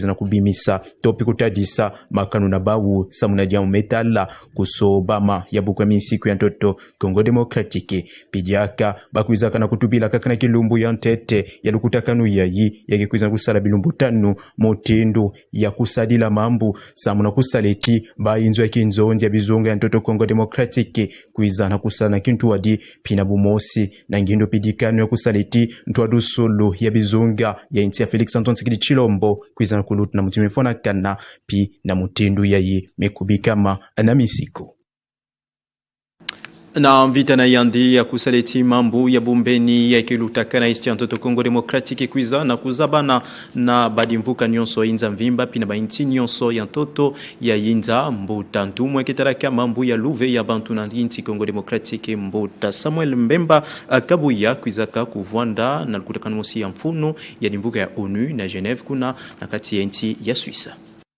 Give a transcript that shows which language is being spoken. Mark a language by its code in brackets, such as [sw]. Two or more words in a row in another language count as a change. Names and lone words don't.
[ktu] na kubimisa topi kutadisa makanu na bawu samuna diamu metala kusoba ya buku ya misiku ya Ntoto Kongo Democratique pijaka bakwiza kana kutubila kakana kilumbu ya ntete ya lukutakanu yayi ya kwiza na kusala bilumbutanu mutindo ya kusadila mambu samuna kusaleti bainzo ya kinzonzi ya bizonga ya Ntoto Kongo Democratique kuizana kusana kintu wadi pina bumosi na ngindo pidikano ya kusaleti ntwadu solo ya bizonga ya inti ya Felix Antoine Tshisekedi Tshilombo kuizana kulutu na mutimifona kana pi na mutindu yayi mekubikama na misiko. Na mvita na yandi ya kusaleti mambu ya bumbeni ya kilutaka na isti ya Ntoto Kongo Democratique kuiza na kuzabana na badimvuka nyonso inza mvimba pina bainti nyonso ya Ntoto ya inza Mbuta ntumwe kitaraka mambu ya luve ya bantu na inti Kongo Democratique Mbuta Samuel Mbemba Kabuya kuizaka kuvwanda na lukutakanu mosi ya mfunu ya dimvuka ya ONU na Genève kuna na kati ya inti ya Suisse.